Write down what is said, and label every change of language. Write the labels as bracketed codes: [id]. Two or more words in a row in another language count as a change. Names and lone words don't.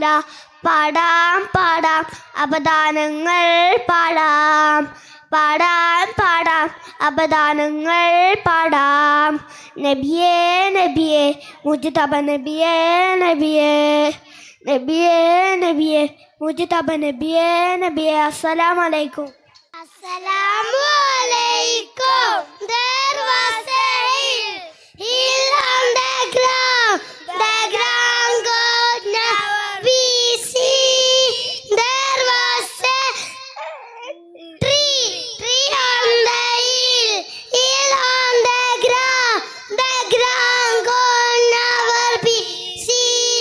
[ml] പാടാം പാടാം അപദാനങ്ങൾ പാടാം, പാടാം പാടാം അപദാനങ്ങൾ പാടാം. നബിയേ നബിയേ മുജ്തബ നബിയേ നബിയേ നബിയേ നബിയേ മുജ്തബ നബിയേ നബിയേ. [ar] السلام عليكم. السلام عليكم. [en] There was a hill on the ground could never be seen. There was a tree on the hill on the ground could never be seen.